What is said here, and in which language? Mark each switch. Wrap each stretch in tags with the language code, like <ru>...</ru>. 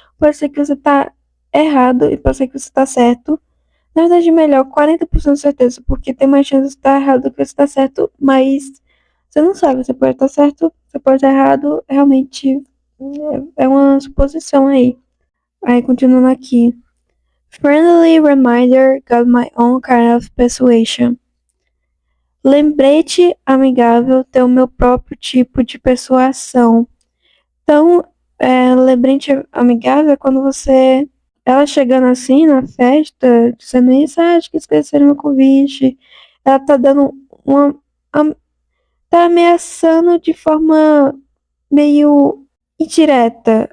<pt>Pode ser que você tá errado e pode ser que você tá certo. Na verdade, melhor, 40% de certeza, porque tem mais chance de estar errado do que você tá certo, mas você não sabe, você pode estar certo, você pode estar errado, realmente é uma suposição aí. Aí, continuando aqui.</pt> <en>Friendly reminder got my own kind of persuasion.</en> <pt>Lembrete amigável tem o meu próprio tipo de persuasão. Então, lembrete amigável é quando você. Ela chegando assim na festa, dizendo isso, acho que esqueceram meu convite. Ela tá dando uma. Tá ameaçando de forma meio indireta.</pt>